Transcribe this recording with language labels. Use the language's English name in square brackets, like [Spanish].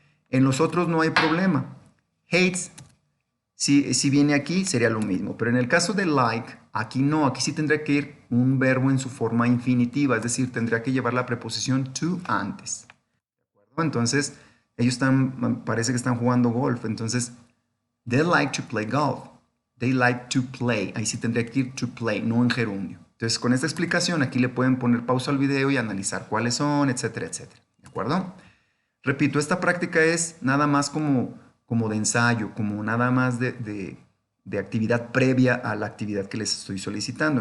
[Spanish] En los otros no hay problema. Hates, si viene aquí, sería lo mismo. Pero en el caso de like, aquí no. Aquí sí tendría que ir un verbo en su forma infinitiva. Es decir, tendría que llevar la preposición to antes. ¿De acuerdo? Entonces, ellos parece que están jugando golf. [English] Entonces, they like to play golf. They like to play. [Spanish] Ahí sí tendría que ir to play, no en gerundio. Entonces, con esta explicación, aquí le pueden poner pausa al video y analizar cuáles son, etcétera, etcétera. ¿De acuerdo? Repito, esta práctica es nada más como de ensayo, como nada más de actividad previa a la actividad que les estoy solicitando.